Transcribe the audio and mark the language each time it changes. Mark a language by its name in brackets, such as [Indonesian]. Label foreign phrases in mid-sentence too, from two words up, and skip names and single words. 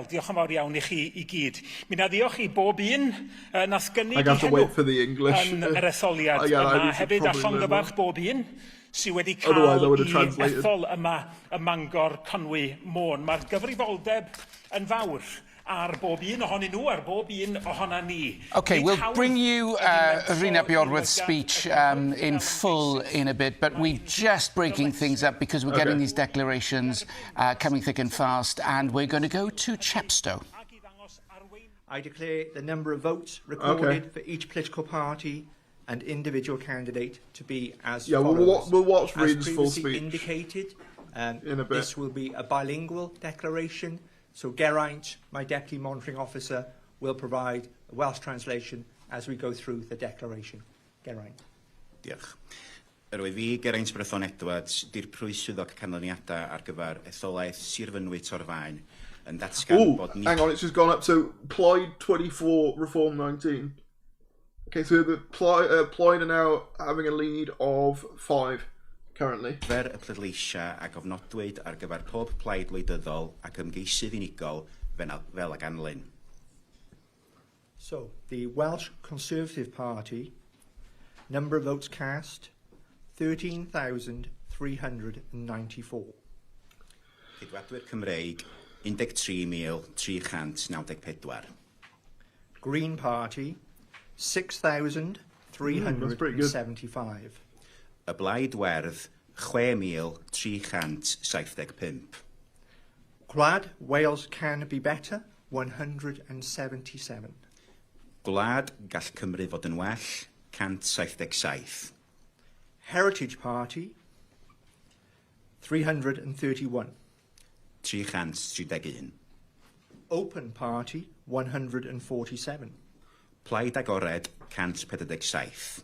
[Welsh] Diolch yn fawr iawn i chi i gyd. Mi na diolch i bob un nath gynnig I henw yn yr etholiad yma hefyd a llongyfarch bob un sydd wedi cael I ethol yma y Mangor Conwy Môn. Mae'r gyfrifoldeb yn fawr ar bob un ohonyn nhw, ar bob un ohona ni. [English] OK, we'll bring you Rhina Beorwerth's speech in full in a bit, but we're just breaking things up because we're getting these declarations coming thick and fast, and we're going to go to Chepstow. I declare the number of votes recorded for each political party and individual candidate to be as follows. We'll watch Reid's full speech indicated, in a bit. This will be a bilingual declaration. So Geraint, my Deputy Monitoring Officer, will provide a Welsh translation as we go through the declaration. Geraint. [Welsh] Diolch. Yr oedd fi, Geraint Brython Edwards, dirprwy swyddog canlyniadau ar gyfer etholaeth Sir Fynwy Torfaen yn datgan bod ni... [English] Hang on, it's just gone up. So, Plaid 24, Reform 19. Okay, so the Plaid are now having a lead of 5. Currently. [Welsh] Fer y pleidleisia a gofnodwyd ar gyfer pob plaid wleidyddol ac ymgeisydd unigol fel ag anlyn. [English] So, the Welsh Conservative Party, number of votes cast, 13,394. [Welsh] Cydwadwyr Cymreig, 13,394. [English] Green Party, 6,375. [Welsh] Y Blaid Werdd, 6,375. [English] Gwlad Wales Can Be Better, 177. [Welsh] Gwlad Gall Cymru fod yn well, 177. [English] Heritage Party, 331. 331. Open Party, 147. [Welsh] Plaid Agored, 147.